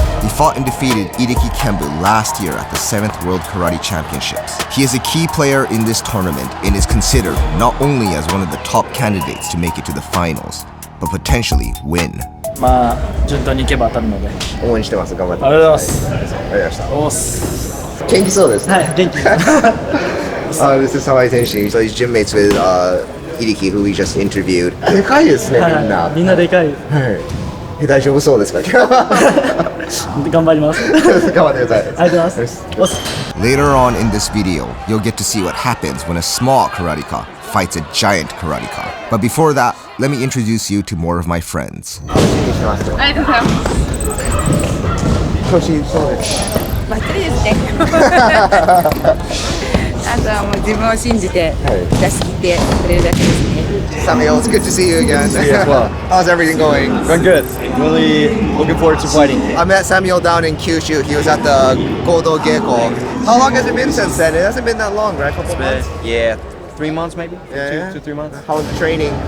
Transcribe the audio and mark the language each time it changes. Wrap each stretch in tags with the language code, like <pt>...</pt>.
<en>He fought and defeated Hideki Kembu last year at the 7th World Karate Championships. He is a key player in this tournament and is considered not only as one of the top candidates to make it to the finals, but potentially win.</en> <ja>順当にいけば当たるので。応援してます。頑張ってください。ありがとうございます。ありがとうございました。おっす。元気そうですね。はい、元気です。</ja> <en>This is Sawai Tenshin. So he's gym mates with Hideki, who we just interviewed.</en> <ja>でかいですね、みんな。みんなでかい。大丈夫そうですか？頑張ります。頑張ってください。ありがとうございます。</ja> <en>Later on in this video, you'll get to see what happens when a small karateka fights a giant karateka. But before that, let me introduce you to more of my friends.</en> <ja>ありがとうございます。調子いいそうです。バッチリですね。あとはもう自分を信じて出し切ってくれるだけですね。</ja> <en>Samuel, it's good to see you again. See you as well. How's everything going? Going good. Really looking forward to fighting. I met Samuel down in Kyushu. He was at the Godo Geiko. How long has it been since then? It hasn't been that long, right? A couple months? Yeah, 3 months maybe. Yeah. 2-3 months. How's the training?</en>